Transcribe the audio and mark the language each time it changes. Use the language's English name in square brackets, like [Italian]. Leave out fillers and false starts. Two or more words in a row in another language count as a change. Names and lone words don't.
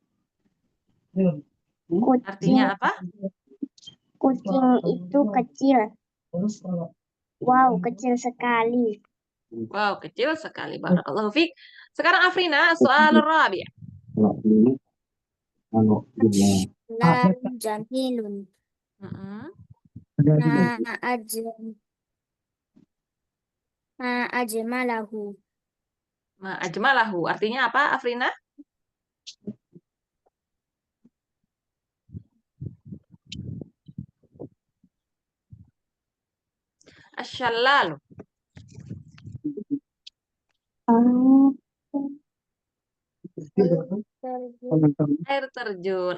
[Indonesian] Artinya apa? Kucing itu kecil. Wow, kecil sekali. Wow, kecil sekali. [Arabic] Barakallahu fiik. [Indonesian] Sekarang Afrina, soal rabi'. [Arabic] Lan jamilun. Hmm? Ma ajmalahu. Ma ajmalahu. [Indonesian] Artinya apa, Afrina? [Arabic] Asyalalu. [Indonesian] Air terjun.